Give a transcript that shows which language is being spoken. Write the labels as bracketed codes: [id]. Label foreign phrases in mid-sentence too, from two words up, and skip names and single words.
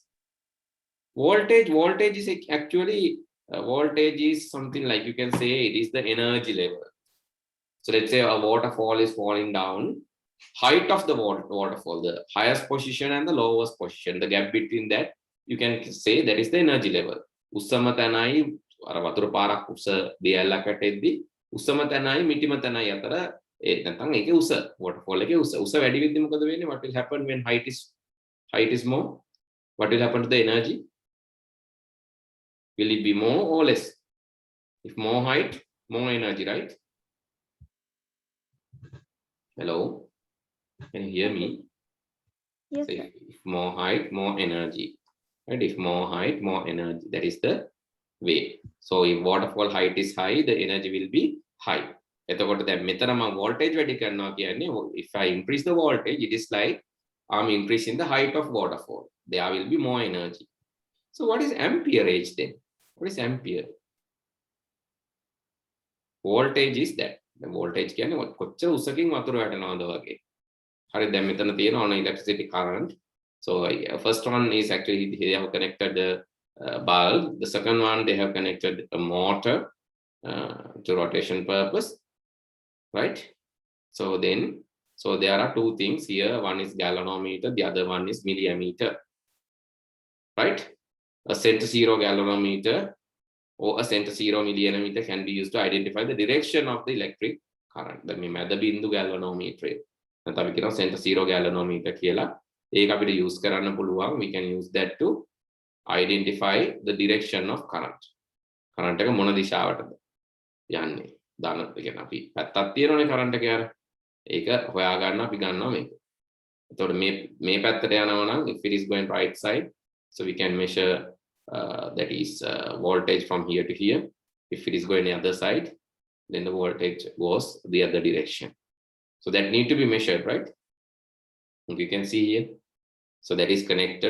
[en] Voltage is actually, voltage is something like, you can say it is the energy level. So let's say a waterfall is falling down. Height of the waterfall, the highest position and the lowest position, the gap between that, you can say that is the energy level. [si] උස්සම තැනයි අර වතුර පාරක් උස දියැලකට එද්දි උස්සම තැනයි මිටිම තැනයි අතර නැත්නම් ඒකේ උස waterfall එකේ උස වැඩි වෙද්දි මොකද වෙන්නේ? [en] What will happen when height is more? What will happen to the energy? Will it be more or less? If more height, more energy, right? Hello, can you hear me? Yes, So sir. if more height, more energy, right? If more height, more energy, that is the way. So if waterfall height is high, the energy will be high. [si] එතකොට දැන් මෙතන මම voltage වැඩි කරනවා කියන්නේ, [en] if I increase the voltage, it is like I'm increasing the height of waterfall. There will be more energy. So what is amperage then? What is ampere? Voltage is that. The voltage [si] කියන්නේ කොච්චර උසකින් වතුර වැටෙනවද වගේ. හරි, දැන් මෙතන තියෙනවා [en] electricity current. So first one is actually they have connected the bulb. The second one they have connected a motor to rotation purpose, right? So there are two things here. One is galvanometer, the other one is milliammeter, right? A center zero galvanometer or a center zero milliammeter can be used to identify the direction of the electric current. [si] The මැද බින්දු galvanometer. නැත්නම් අපි කියනවා [en] center zero galvanometer [si] කියලා. ඒක අපිට use කරන්න පුළුවන්. [en] We can use that to identify the direction of current. [si] Current එක මොන දිශාවටද යන්නේ? දාන කියන අපි පැත්තක් තියෙනවනේ current එක යාර. ඒක හොයාගන්න අපි ගන්නවා මේක. එතකොට මේ පැත්තට යනවා නම් [en] if it is going right side, so we can measure that is voltage from here to here. If it is going the other side, then the voltage goes the other direction. So that need to be measured, right? And you can see here. So that is connected.